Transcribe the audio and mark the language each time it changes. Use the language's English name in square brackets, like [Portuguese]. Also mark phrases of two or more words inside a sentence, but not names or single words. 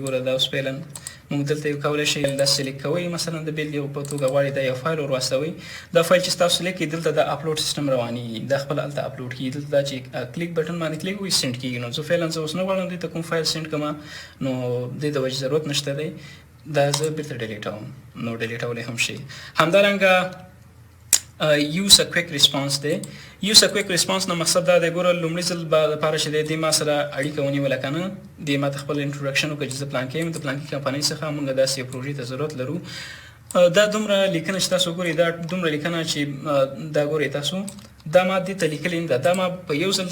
[Pashto] ګوره دا اوس فعلا موږ دلته کولی شئ دا سلیکټ کوئ مثلا د بیلګې په توګه غواړئ دا یو فایل ور واستوئ دا فایل چې تاسو لیکئ دلته د [English] upload system [Pashto] روانېږي دا خپل هلته اپلوډ کېږي دلته دا چې [English] click button [Pashto] باندې کلیک وکړئ سینډ کېږي نو زه فعلا زه اوس نه غواړم دوی ته کوم فایل سینډ کړم نو دې د وجې ضرورت نشته دی دا زه بیرته ډیلیټوم نو ډیلیټولی هم شي همدارنګه [English] use a quick response [Pashto] دی [English] use a quick response [Pashto] نه مقصد دا دی ګوره لومړي ځل لپاره چې دی دې ما سره اړیکه ونیوله که نه دې ما ته خپل انټروډکشن وکړه چې زه پلانکي یم د پلانکي کمپنۍ څخه موږ داسې یو پروژې ته ضرورت لرو دا دومره لیکنه چې تاسو ګورئ دا دومره لیکنه چې دا ګورئ تاسو دا ما دې ته لیکلې نه ده دا ما په یو ځل